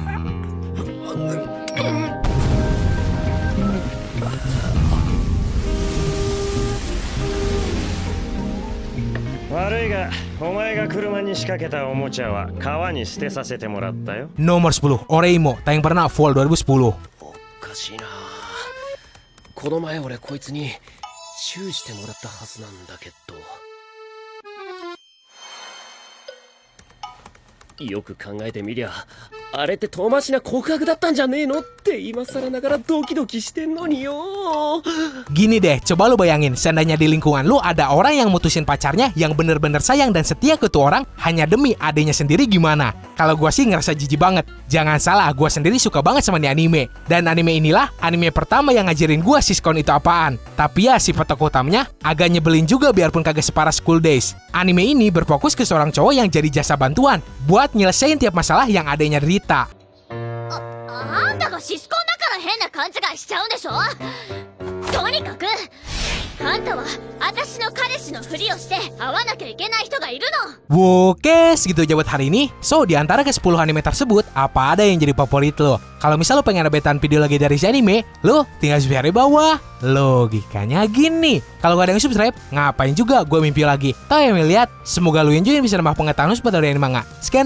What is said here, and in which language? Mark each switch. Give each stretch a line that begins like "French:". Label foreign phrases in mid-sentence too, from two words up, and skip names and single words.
Indonesian: Nomor 10, Oreimo, tayang pernah Fall 2010.
Japanese: おかしいな。この前俺こいつにチューしてもらったはずなんだけど。よく考えてみりゃあれって遠回しな告白だったんじゃねえのって今更ながらドキドキしてんのによ。
Indonesian: Gini deh, coba lu bayangin, seandainya di lingkungan lu ada orang yang mutusin pacarnya yang bener-bener sayang dan setia ke tuh orang hanya demi adenya sendiri, gimana? Kalau gua sih ngerasa jijik banget. Jangan salah, gua sendiri suka banget sama nih anime. Dan anime inilah anime pertama yang ngajarin gua siskon itu apaan. Tapi ya sifat tokoh utamanya agak nyebelin juga biarpun kagak separah School Days. Anime ini berfokus ke seorang cowok yang jadi jasa bantuan buat nyelesain tiap masalah yang adanya derita.
Japanese: あんたがシスコンだから変な勘違いしちゃうんでしょ。とにかくあんたは私の彼氏のふりをして会わなきゃいけない人がいるの。
Indonesian: Oke, segitu aja buat hari ini. So, di antara ke 10 anime tersebut, apa ada yang jadi favorit lo? Kalau misal lo pengen updatean video lagi dari si anime, lo tinggal subscribe di bawah. Logikanya gini, kalau gak ada yang subscribe, ngapain juga gue mimpi lagi? Tau yang lihat, semoga lo enjoy bisa nambah pengetahuan seputar dari manga.